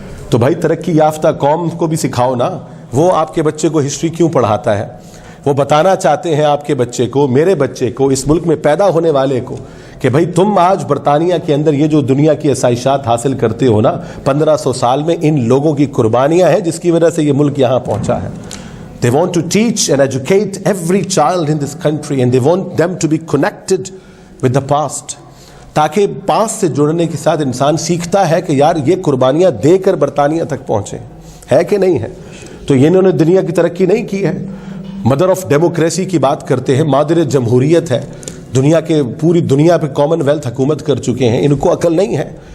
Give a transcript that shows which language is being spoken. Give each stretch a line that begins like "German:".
Urdu: تو بھائی ترقی یافتہ قوم کو بھی سکھاؤ نا. وہ آپ کے بچے کو ہسٹری کیوں پڑھاتا ہے؟ وہ بتانا چاہتے ہیں آپ کے بچے کو، میرے بچے کو، اس ملک میں پیدا ہونے والے کو کہ بھائی تم آج برطانیہ کے اندر یہ جو دنیا کی آسائشات حاصل کرتے ہو نا 1500 سال میں، ان لوگوں کی قربانیاں ہیں جس کی وجہ سے یہ ملک یہاں پہنچا ہے.
English: They want to teach and educate every child in this country and they want them to be connected with the past.
Urdu: تاکہ پاسٹ سے جڑنے کے ساتھ انسان سیکھتا ہے کہ یار یہ قربانیاں دے کر برطانیہ تک پہنچے ہے کہ نہیں ہے. تو یہ انہوں نے دنیا کی ترقی نہیں کی ہے.
English: mother of democracy
Urdu: کی بات کرتے ہیں، مادر جمہوریت ہے، دنیا کے پوری دنیا پہ کامن ویلتھ حکومت کر چکے ہیں. ان کو عقل نہیں ہے.